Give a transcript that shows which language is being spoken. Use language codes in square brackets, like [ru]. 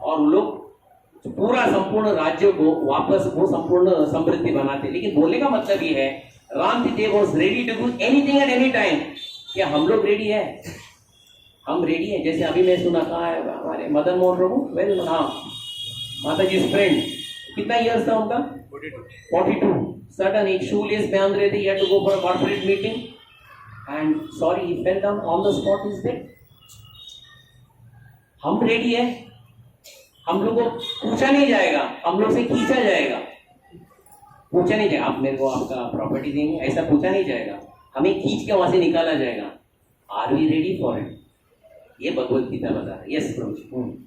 [hi] और वो लोग पूरा संपूर्ण राज्य को वापस वो संपूर्ण समृद्धि बनाते। लेकिन बोलने का मतलब ये है, Ram Dev [en] was ready to do anything at any time। [hi] क्या हम लोग रेडी है? हम रेडी हैं। जैसे अभी मैं सुना, कहा है हमारे मदन मोहन प्रभु, वेल, हाँ, माता जी फ्रेंड, कितना ईयर्स था उनका? 42। सडन एक शू लेस बांध रहे थे, [en] he had to go for a corporate meeting and sorry he fell down on the spot, is dead। [hi] हम रेडी है, हम लोग को पूछा नहीं जाएगा, हम लोग से खींचा जाएगा। पूछा नहीं जाएगा आप मेरे को आपका प्रॉपर्टी देंगे, ऐसा पूछा नहीं जाएगा, हमें खींच के वहां से निकाला जाएगा। [en] Are we ready for it? [hi] ये भगवत गीता बता रहा है। यस प्रभु।